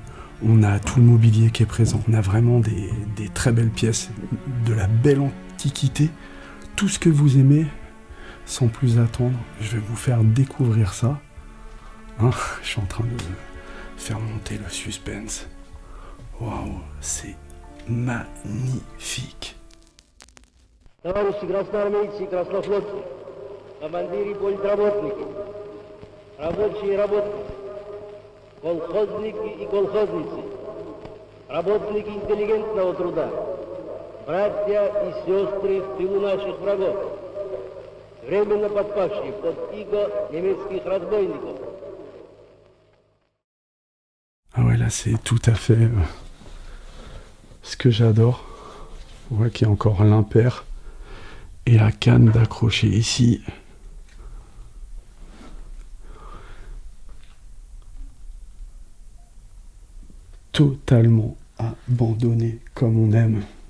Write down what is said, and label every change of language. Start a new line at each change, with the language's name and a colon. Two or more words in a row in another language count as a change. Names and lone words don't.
French: On a tout le mobilier qui est présent. On a vraiment des très belles pièces, de la belle antiquité. Tout ce que vous aimez, sans plus attendre, je vais vous faire découvrir ça. Hein, je suis en train de faire monter le suspense. Waouh, c'est magnifique.
Russian: Товарищи красноармейцы и краснофлотцы, командиры и политработники, рабочие и работницы, колхозники и колхозницы, работники интеллигентного труда, братья и сестры в тылу наших врагов, временно подпавшие под иго немецких разбойников.
French: Ah ouais, là c'est tout à fait ce que j'adore. On voit qu'il y a encore l'impair et la canne d'accrocher ici. Totalement abandonné comme on aime.